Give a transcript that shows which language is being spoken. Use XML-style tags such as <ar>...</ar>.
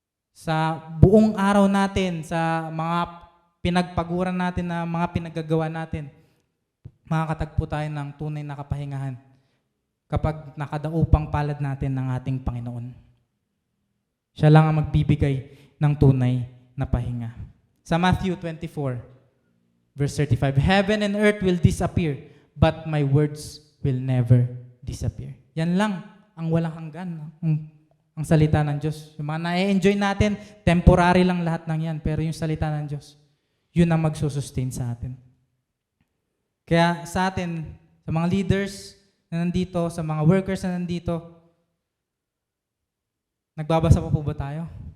<tl>Sa buong araw natin, sa mga pinagpaguran natin na mga pinaggagawa natin, makakatagpo tayo ng tunay na kapahingahan kapag nakadaupang palad natin ng ating Panginoon. Siya lang ang magbibigay ng tunay na pahinga.</tl> <en>Sa Matthew 24, verse 35, "Heaven and earth will disappear, but my words will never disappear."</en> <tl>Yan lang ang walang hanggan, ang salita ng Diyos. Yung mga na-enjoy natin, temporary lang lahat ng yan, pero yung salita ng Diyos, yun ang magsusustain sa atin. Kaya sa atin, sa mga leaders na nandito, sa mga workers na nandito, nagbabasa pa po ba tayo?</tl>